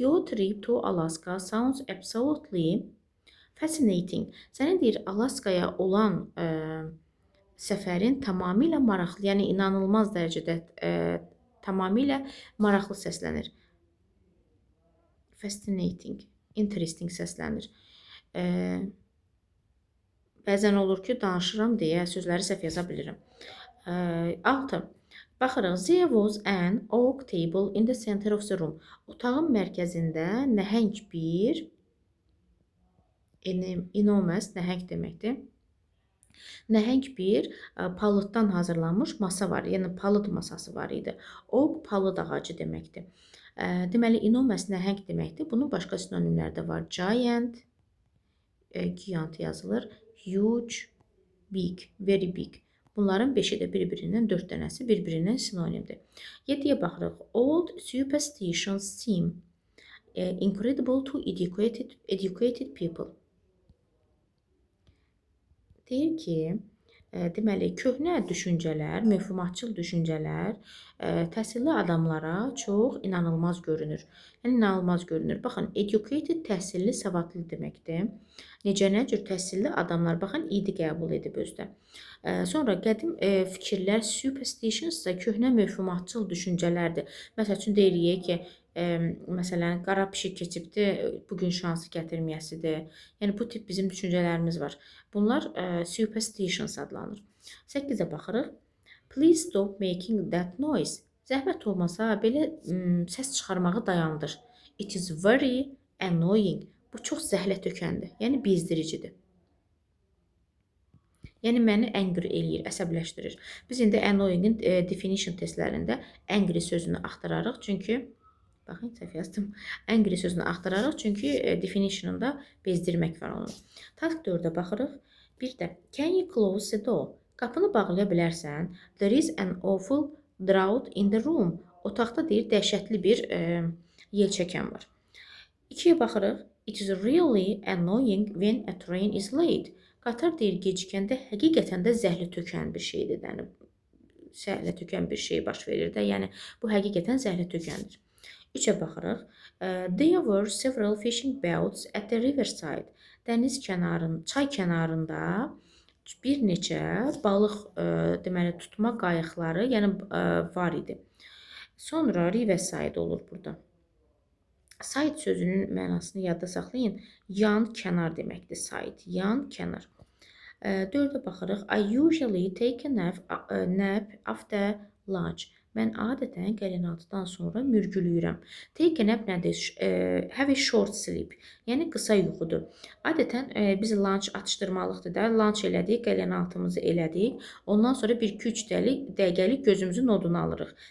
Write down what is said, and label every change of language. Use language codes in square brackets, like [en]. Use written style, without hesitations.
[en] Your trip to Alaska sounds absolutely fascinating. [az] Sənin deyir, Alaskaya olan səfərin tamamilə maraqlı, yəni inanılmaz dərəcədə tamamilə maraqlı səslənir. Fascinating, interesting səslənir. Bəzən olur ki, danışıram deyə sözləri səhv yaza bilirəm. 6. Baxırıq. [en] There was an oak table in the center of the room. [az] Otağın mərkəzində nəhəng bir, enormous, nəhəng deməkdir. Nəhəng bir palıddan hazırlanmış masa var. Yəni, palıd masası var idi. Oak, palıd ağacı deməkdir. Deməli, enormous nəhəng deməkdir. Bunun başqa sinonimləri də var. Giant, gigant yazılır. Huge, big, very big. Bunların 5-i də bir-birindən, 4 dənəsi bir-birindən sinonimdir. 7-yə baxırıq. [en] Old superstitions seem incredible to educated people. [az] Deyir ki, deməli, köhnə düşüncələr, mövhumatçıl düşüncələr təhsilli adamlara çox inanılmaz görünür. Yəni, inanılmaz görünür. Baxın, educated təhsilli, savadlı deməkdir. Necə, nə cür təhsilli adamlar, baxın, idi qəbul edib özdə. Sonra qədim fikirlər, superstitions da köhnə mövhumatçıl düşüncələrdir. Məsəl üçün, deyirik ki, məsələn, qara pişik keçibdir, bugün şansı gətirməyəsidir. Yəni, bu tip bizim düşüncələrimiz var. Bunlar superstitions adlanır. 8-ə baxırıq. [en] Please stop making that noise. [az] Zəhmət olmasa, belə səs çıxarmağı dayandır. [en] It is very annoying. [az] Bu çox zəhlətökəndir, yəni bezdiricidir. Yəni, məni angry eləyir, əsəbləşdirir. Biz indi annoying-in definition testlərində angry sözünü axtararıq, çünki baxın, səhv yazdım. Angry sözünü axtararıq, çünki definitionunda bezdirmək var onun. Task 4-ə baxırıq. Bir də, [en] can you close the door? [az] Qapını bağlaya bilərsən. [en] There is an awful draught in the room. [az] Otaqda deyir, dəhşətli bir yel çəkən var. 2-yə baxırıq. [en] It is really annoying when a train is late. [az] Qatar deyir gecikəndə həqiqətən də zəhli tökən bir şeydir. Yəni zəhli tökən bir şey baş verir də. Yəni bu həqiqətən zəhli tökəndir. 3-ə baxırıq. [en] There were several fishing boats at the riverside. [az] Dəniz kənarında, çay kənarında bir neçə balıq deməli tutma qayıqları, yəni var idi. Sonra riverside olur burada. Side sözünün mənasını yadda saxlayın. Yan, kənar deməkdir. Side, yan, kənar. 4-ə baxırıq. [en] I usually take a nap after lunch. [az] Mən adətən qəlinaltıdan sonra mürgülüyürəm. Take a nap nədir? [en] Have a short sleep. [az] Yəni qısa yuxudur. Adətən biz lunch atışdırmalıqdır da. Lunch elədik, qəlinaltımızı elədik. Ondan sonra 1-2-3 dəqiqəlik gözümüzün nodunu alırıq.